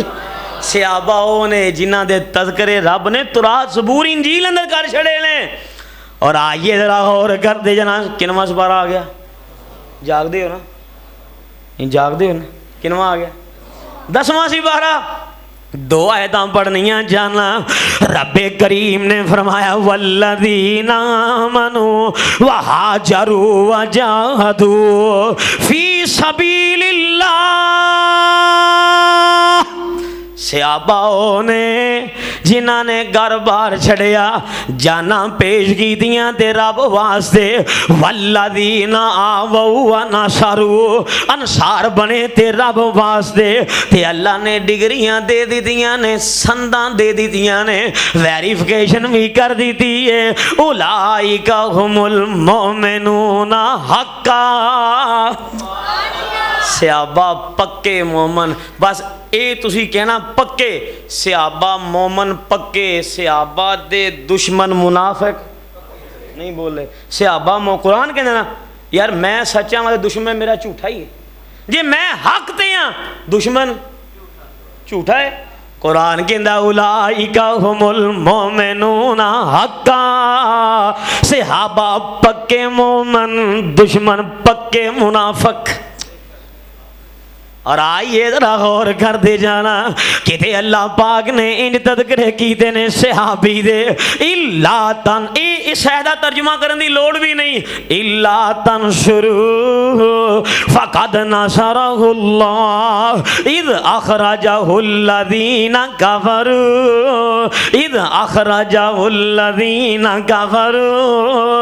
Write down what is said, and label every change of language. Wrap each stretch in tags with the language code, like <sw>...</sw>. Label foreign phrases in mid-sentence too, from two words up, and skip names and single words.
<pa>صحابہ نے جنہ دے تذکرے رب نے تورات زبور انجیل اندر کر چھڑے لیں۔ اور آئیے ذرا غور کر دے جناب کنواں سپارہ آ گیا؟ جاگ دے ہو نا؟ جاگ دے ہو نا؟ کنواں آ گیا؟ 10واں سپارہ۔ 2 آیتاں پڑھنیاں جانا۔ رب کریم نے فرمایا</pa> <ar>والذین آمنوا وہاجروا وجاہدوا فی سبیل اللہ، صحابہ</ar> <pa>نے جنہاں نے گھر بار چھڑیا جانا پیش کی دیاں تے رب واسطے،</pa> <ar>والذین آووا ونصروا،</ar> <pa>انصار بنے تے رب واسطے، تے اللہ نے ڈگریاں دے دیتیاں نے، سنداں دے دیتیاں نے، ویریفیکیشن بھی کر دیتی ہے۔</pa> <ar>اولئک هم المؤمنون حقا،</ar> <pa>صحابہ پکے مومن۔ بس اے تسی کہنا پکے صحابہ مومن پکے، صحابہ دے دشمن منافق نہیں بولے۔ صحابہ قرآن کہنا نا یار میں سچا ہوں دشمن میرا جھوٹا ہی ہے، جی میں حق تے ہاں دشمن جھوٹا ہے۔ قرآن کہندا</pa> <ar>اولئک هم المؤمنون حقا،</ar> <pa>صحابہ پکے مومن، دشمن پکے منافق۔ اور آئیے ذرا غور کر دے جانا کہ اللہ پاک نے ان تذکرے کیتے نے صحابی دے الا تن، اس شہدہ ترجمہ کرنے دی لوڑ بھی نہیں،</pa> <ar>الا تنصروا فقد نصرہ اللہ اذ اخرجہ الذین کفروا، اذ اخرجہ الذین کفروا۔</ar>